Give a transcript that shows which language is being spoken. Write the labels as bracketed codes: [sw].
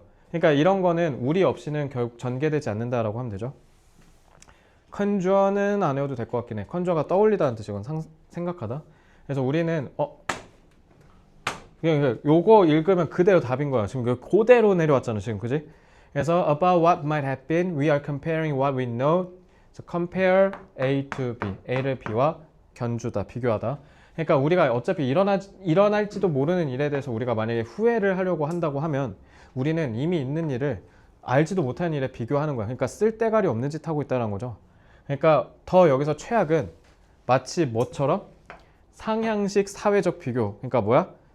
[ko] 그러니까 이런 거는 우리 없이는 결국 전개되지 않는다라고 하면 되죠. 컨주어는 안 외워도 될 것 같긴 해. 컨주어가 떠올리다는 뜻이건 생각하다. 그래서 우리는 그냥 요거 읽으면 그대로 답인 거야. 지금 그대로 내려왔잖아. 지금 그지? 그래서 [en] about what might have been, we are comparing what we know. So compare A to B. [ko] A를 B와 견주다, 비교하다. 그러니까 우리가 어차피 일어날지도 모르는 일에 대해서 우리가 만약에 후회를 하려고 한다고 하면 우리는 이미 있는 일을 알지도 못하는 일에 비교하는 거야. 그러니까 쓸데가리 없는 짓 하고 있다는 거죠. 그러니까 더 여기서 최악은 마치 뭐처럼 상향식 사회적 비교. 그러니까 뭐야?